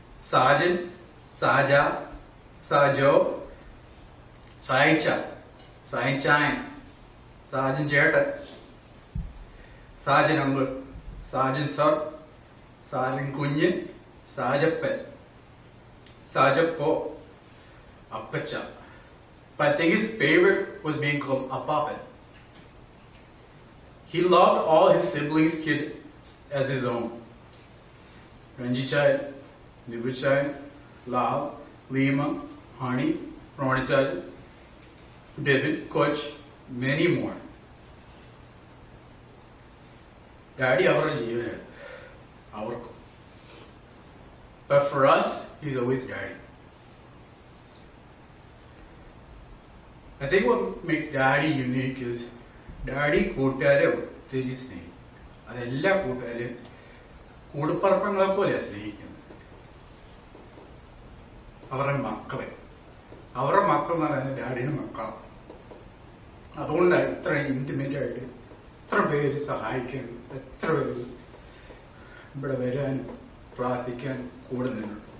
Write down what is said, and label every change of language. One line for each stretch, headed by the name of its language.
Malayalam: സാജൻ, സാജ, സാജോ, സായിച്ച, സായിച്ചായൻ, സാജൻ ചേട്ടൻ, Sajan uncle, Sajan sir, Sajan കുഞ്ഞ്, സാജപ്പൻ, സാജപ്പോ, അപ്പച്ച.
English: But I think his favorite was being called Appapan. He loved all his siblings' kids as his own. Ranji Chai, Nibu Chai, Lal, Lima, Hani, Ronnie Chai, David, Coach, many more. Daddy
Malayalam: avara jeevan avarku.
English: But for us, he's always Daddy. I think what makes Daddy unique is Daddy
Malayalam: കൂട്ടുകാരെ ഒത്തിരി സ്നേഹിക്കും. അതെല്ലാ കൂട്ടുകാരെയും കൂടപ്പറപ്പങ്ങളെ പോലെയാണ് സ്നേഹിക്കുന്നത്. അവരുടെ മക്കളെ, അവരുടെ മക്കൾ എന്ന് പറയുന്നത് ഡാഡിയുടെ മക്കളാണ്. അതുകൊണ്ടാണ് ഇത്ര ഇന്റിമേറ്റ് ആയിട്ട് എത്ര പേര് സഹായിക്കാനും എത്ര പേര് ഇവിടെ വരാനും പ്രാർത്ഥിക്കാനും കൂടെ നിന്നു.